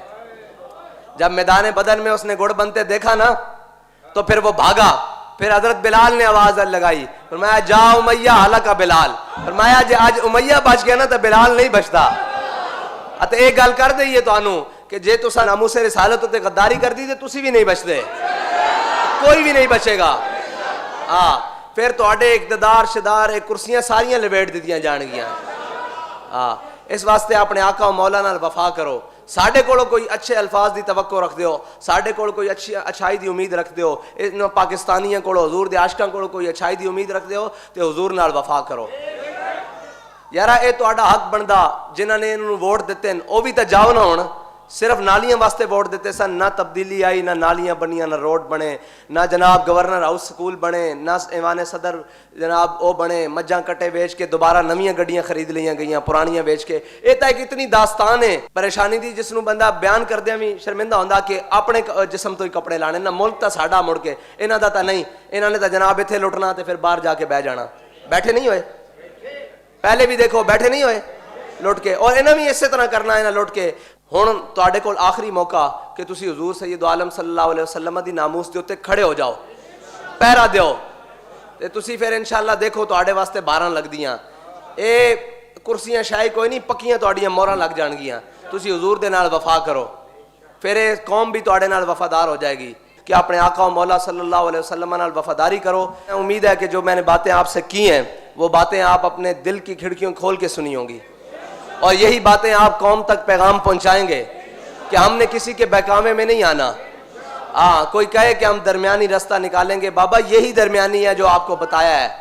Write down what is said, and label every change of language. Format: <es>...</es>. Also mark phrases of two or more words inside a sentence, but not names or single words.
<ur>جب میدان بدر میں اس نے گڑ بنتے دیکھا نا تو پھر وہ بھاگا. پھر حضرت بلال نے آواز لگائی, فرمایا جا امیہ ہلاکا بلال. فرمایا جی آج امیہ بچ گیا نا تو بلال نہیں بچتا.</ur> <pa>تے ایک گل کر دئیے تو آنو کہ جے تسا ناموس رسالت تے غداری کر دی تے تسی بھی نہیں بچتے, کوئی بھی نہیں بچے گا. پھر تواڈے اقتدار شدار کرسیاں ساریاں لپیٹ دتیاں جان گیاں. اس واسطے اپنے آقا و مولا نال وفا کرو. ساڈے کولو کوئی اچھے الفاظ دی توقع رکھ دیو, ساڈے کول کوئی اچھائی دی امید رکھ دیو, ان پاکستانیاں کولو حضور دے عاشقاں کولو کوئی اچھائی دی امید رکھ دیو تے حضور نال وفا کرو. یارا اے تہاڈا حق بندا, جنہاں نے انہوں ووٹ دتے ہیں او بھی تے جاؤ نہ ہون. صرف نالیاں واسطے ووٹ دیتے سن, نہ تبدیلی آئی, نہ نالیاں بنیاں, نہ روڈ بنے, نہ جناب گورنر ہاؤس سکول بنے, نہ ایوان صدر جناب او بنے. مجھاں کٹے بیچ کے دوبارہ نویاں گڈیاں خرید لیاں گئیاں, پرانیاں بیچ کے. یہ تو ایک اتنی داستان ہے پریشانی دی جس نوں بندہ بیان کردیا بھی شرمندہ ہوندا کہ اپنے جسم تو ہی کپڑے لانے. نہ ملک تا ساڈا مڑ کے, انہاں دا تا نہیں. انہاں نے تا جناب ایتھے لٹنا تے پھر باہر جا کے بہ جانا. بیٹھے نہیں ہوئے پہلے بھی, دیکھو بیٹھے نہیں ہوئے لٹ کے, اور انہاں بھی اسی طرح کرنا ہے نا لٹ کے. ہن تواڈے کول آخری موقع کہ تسی حضور سید عالم صلی اللہ علیہ وسلم دی ناموس دے اوتے کھڑے ہو جاؤ, پہرا دیو تے تسی پھر انشاءاللہ دیکھو تواڈے واسطے 12 لگدیاں. اے کرسیاں شاہی کوئی نہیں, پکیاں تواڈیاں موہراں لگ جان گیاں. تسی حضور دے نال وفا کرو, پھر اے قوم بھی تواڈے نال وفادار ہو جائے گی. کہ اپنے آقا و مولا صلی اللہ علیہ وسلم نال وفاداری کرو.</pa> <ur>امید ہے کہ جو میں نے باتیں آپ سے کی ہیں وہ باتیں آپ اپنے دل کی کھڑکیوں کھول کے سنی ہوں گی, اور یہی باتیں آپ قوم تک پیغام پہنچائیں گے کہ ہم نے کسی کے بہکاوے میں نہیں آنا. کوئی کہے کہ ہم درمیانی راستہ نکالیں گے, بابا یہی درمیانی ہے جو آپ کو بتایا ہے.</ur>